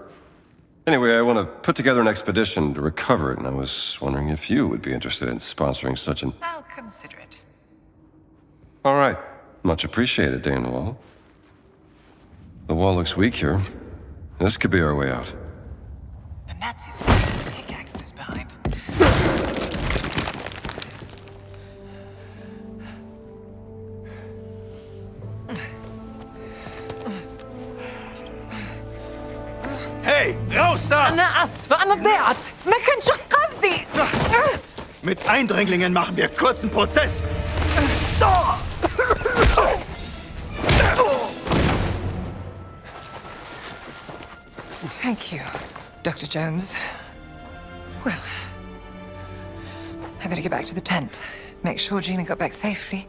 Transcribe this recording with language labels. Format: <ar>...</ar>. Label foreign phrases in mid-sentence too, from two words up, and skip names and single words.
<en>Anyway, I want to put together an expedition to recover it, and I was wondering if you would be interested in sponsoring such an... I'll consider it. All right. Much appreciated, Dane Wall. The wall looks weak here. This could be our way out. The Nazis have some pickaxes behind.</en> <de>Hey, raus da!</de> <ar>أنا آسفة أنا ضيعت ما كانش قصدي.</ar> <de>Mit Eindringlingen machen wir kurzen Prozess.</de> <en>Thank you, Dr. Jones. Well, I better get back to the tent. Make sure Gina got back safely.</en>